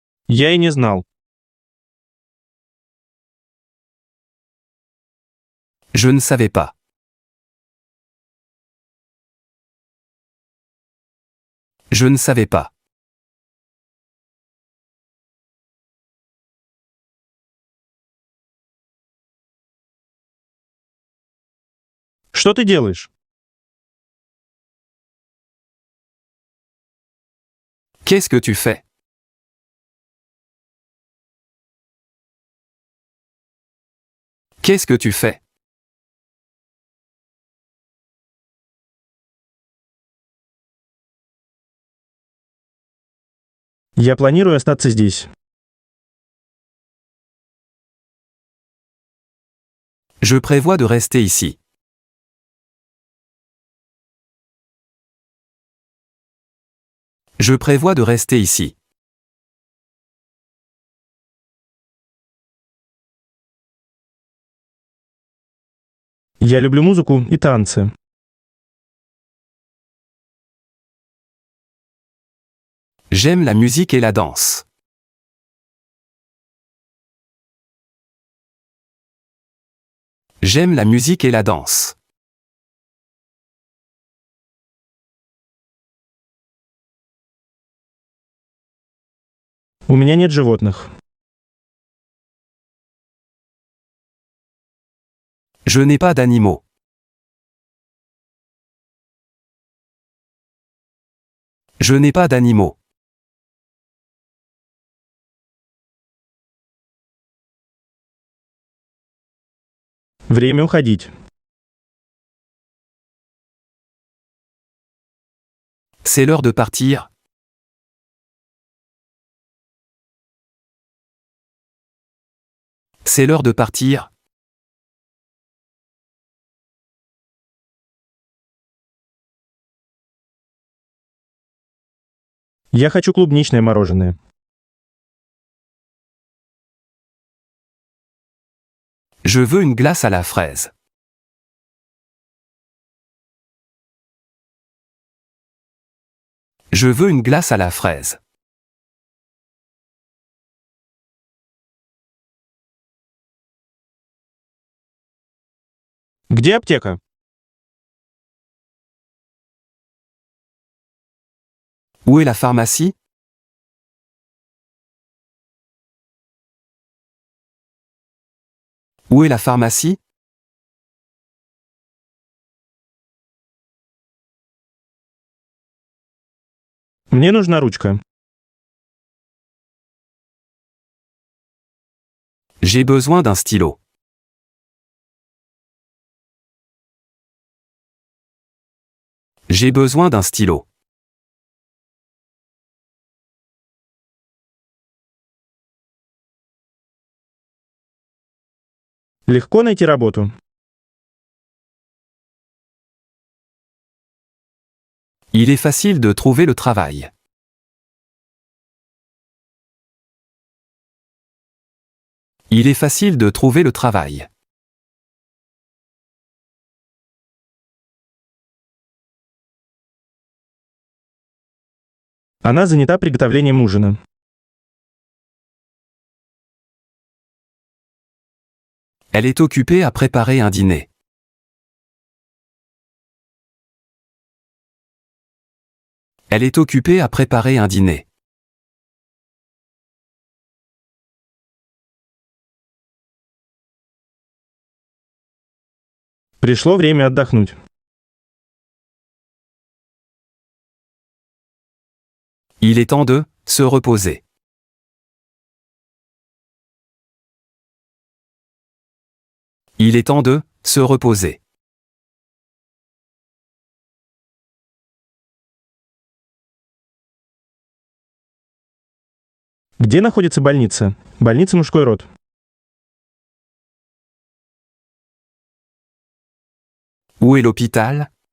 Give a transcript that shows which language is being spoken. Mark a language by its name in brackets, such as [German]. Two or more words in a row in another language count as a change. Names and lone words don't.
[Russian] Я и не знал. [French] Je ne savais pas. Je ne savais pas. [Russian] Что ты делаешь? [French] Qu'est-ce que tu fais? Qu'est-ce que tu fais? [Russian] Я планирую остаться здесь. [French] Je prévois de rester ici. Je prévois de rester ici. [Russian] Я люблю музыку и танцы. [French] J'aime la musique et la danse. J'aime la musique et la danse. [Russian] У меня нет животных. [French] Je n'ai pas d'animaux. Je n'ai pas d'animaux. [Russian] Время уходить. [French] C'est l'heure de partir. C'est l'heure de partir. [Russian] Я хочу клубничное мороженое. [French] Je veux une glace à la fraise. Je veux une glace à la fraise. [Russian] Где аптека? [French] Où est la pharmacie? Où est la pharmacie? [Russian] Мне нужна ручка. [French] J'ai besoin d'un stylo. J'ai besoin d'un stylo. [Russian] Легко найти работу. [French] Il est facile de trouver le travail. Il est facile de trouver le travail. [Russian] Она занята приготовлением ужина. [French] Elle est occupée à préparer un dîner. Elle est occupée à préparer un dîner. [Russian] Пришло время отдохнуть. [French] Il est temps de se reposer. Il est temps de se reposer. [Russian] Где находится больница? Больница мужской род. [French] Où est l'hôpital?